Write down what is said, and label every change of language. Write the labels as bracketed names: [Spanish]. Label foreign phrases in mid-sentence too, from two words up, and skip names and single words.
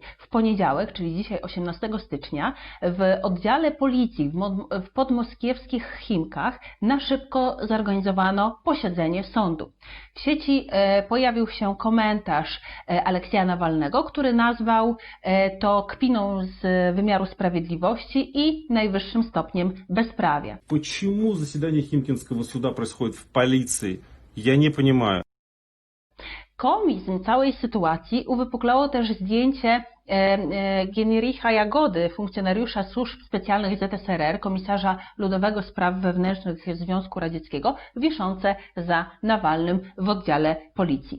[Polish] W poniedziałek, czyli dzisiaj 18 stycznia, w oddziale policji w podmoskiewskich Chimkach na szybko zorganizowano posiedzenie sądu. W sieci pojawił się komentarz Aleksieja Nawalnego, który nazwał to kpiną z wymiaru sprawiedliwości i najwyższym stopniem bezprawia. [Russian] Почему заседание Химкинского суда происходит в полиции? Я не понимаю. [Polish] Komizm całej sytuacji uwypuklało też zdjęcie Gienricha Jagody, funkcjonariusza służb specjalnych ZSRR, komisarza ludowego spraw wewnętrznych Związku Radzieckiego, wiszące za Nawalnym w oddziale policji.